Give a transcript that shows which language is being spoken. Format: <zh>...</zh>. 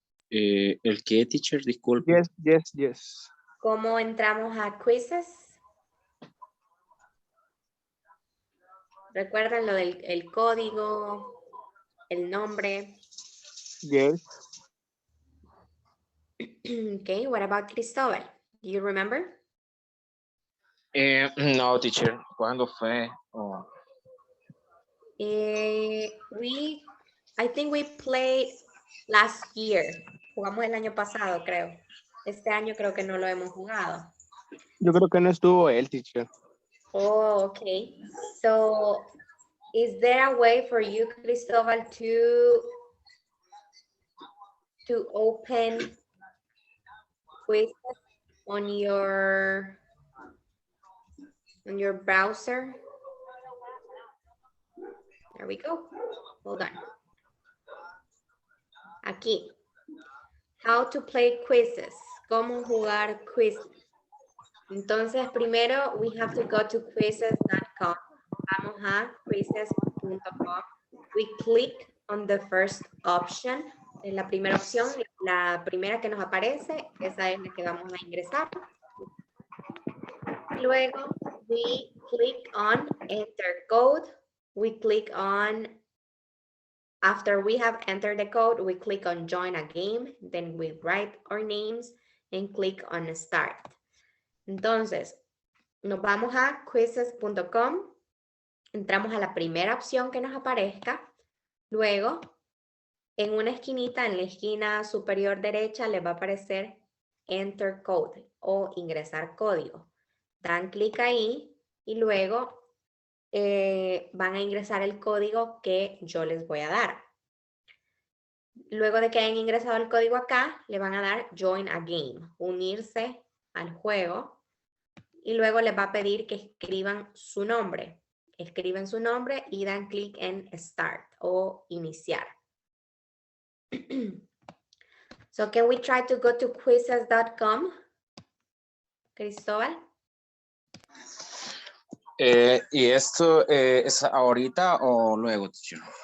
<es>¿El qué, teacher? Disculpe.</es> <en>Yes.</en> <es>¿Cómo entramos a quizzes? ¿Recuerdan lo del el código, el nombre?</es> <en>Yes. Okay, what about Cristóbal? Do you remember?</en> <es>No, teacher. ¿Cuándo fue? Oh.</es> <en>I think we played last year.</en> <es>Jugamos el año pasado, creo. Este año creo que no lo hemos jugado. Yo creo que no estuvo el teacher.</es> <en>Oh, okay. So, is there a way for you, Cristobal, to open quizzes on your browser? There we go. Hold on.</en> <es>Aquí. How to play quizzes. Cómo jugar quizzes.</es> <en>Entonces, primero, we have to go to quizzes.com. Vamos a quizzes.com. We click on the first option.</en> <es>En la primera opción, la primera que nos aparece, esa es la que vamos a ingresar.</es> <en>Luego, we click on enter code. We click on, after we have entered the code, we click on join a game. Then we write our names and click on start.</en> <es>Entonces, nos vamos a quizzes.com, entramos a la primera opción que nos aparezca, luego en una esquinita, en la esquina superior derecha, les va a aparecer Enter Code o ingresar código. Dan clic ahí y luego van a ingresar el código que yo les voy a dar. Luego de que hayan ingresado el código acá, le van a dar Join a Game, unirse al juego. Y luego les va a pedir que escriban su nombre. Escriben su nombre y dan clic en Start o Iniciar.</es> <en>So, can we try to go to quizzes.com? Cristóbal.</en> <es>¿Y esto es ahorita o luego, teacher?</es>